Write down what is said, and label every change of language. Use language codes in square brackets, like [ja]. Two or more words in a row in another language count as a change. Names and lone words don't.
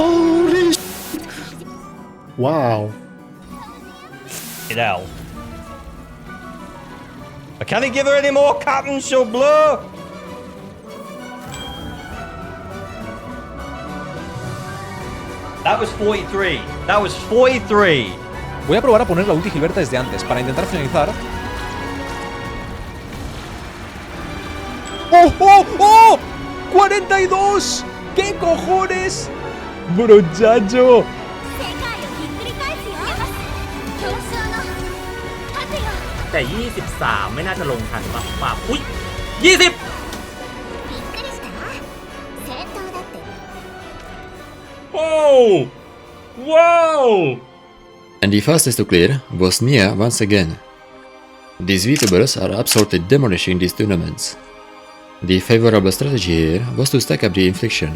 [en] Holy shit! Wow. hell. Can he give her any more cotton? She'll blow. That was 43. That was 43. [es] Voy a probar a poner la ulti Gilberta desde antes para intentar finalizar. ¡Oh, oh, oh! ¡42! ¿Qué cojones? ¡Brochacho! [th] แต่ 23 ไม่น่าจะลงทันป่ะว่าอุ๊ย 20 [en] Oh! Wow! And the fastest to clear was Nia once again. These VTubers are absolutely demolishing these tournaments. The favorable strategy here was to stack up the infliction.